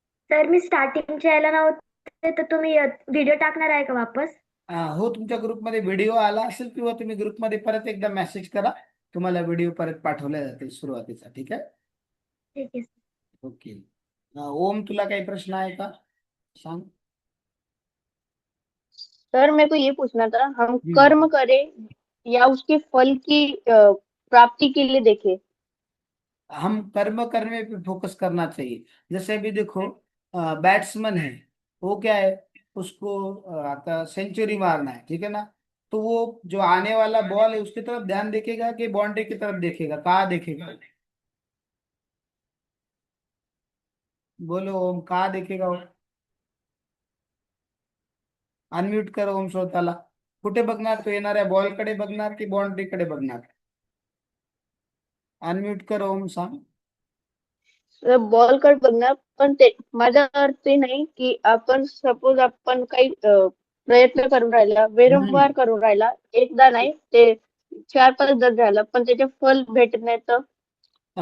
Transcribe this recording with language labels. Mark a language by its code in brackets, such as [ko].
[mr] Sir मी स्टार्टिंगच्या यायला नव्हते, तर तुम्ही व्हिडिओ टाकणार आहे का वापस? हो, तुमच्या ग्रुपमध्ये व्हिडिओ आला असेल, किंवा तुम्ही ग्रुपमध्ये परत एकदा मेसेज करा, तुम्हाला व्हिडिओ परत पाठवला जातील सुरुवातीचा. ठीक आहे. ठीक आहे सर. ओके. ओम, तुला काही प्रश्न आहे का, सांग. [hi] सर मेरे को ये पूछना था, हम हम्म. कर्म करें या उसके फल की प्राप्ति के लिए देखें? हम कर्म करने पे फोकस करना चाहिए. जैसे अभी देखो, बैट्समैन है, वो क्या है, उसको आता सेंचुरी मारना है, ठीक है ना, तो वो जो आने वाला बॉल है उसकी तरफ ध्यान देखेगा कि बाउंड्री की तरफ देखेगा, कहाँ देखेगा, बोलो ओम, कहाँ देखेगा वो. [mr] अनम्यूट कर ओम स्वतःला. कुठे बघणार तो, येणाऱ्या बॉलकडे बघणार की बाउंड्रीकडे बघणार. अनम्यूट कर ओम, सांग. बॉल कट बघणार, पण ते माझा अर्थ ते नाही की आपण सपोज आपण काही प्रयत्न करून राहिला, वारंवार करून राहिला, एकदा नाही ते 4-5 झालं, पण त्याचे फल भेटत नाही तर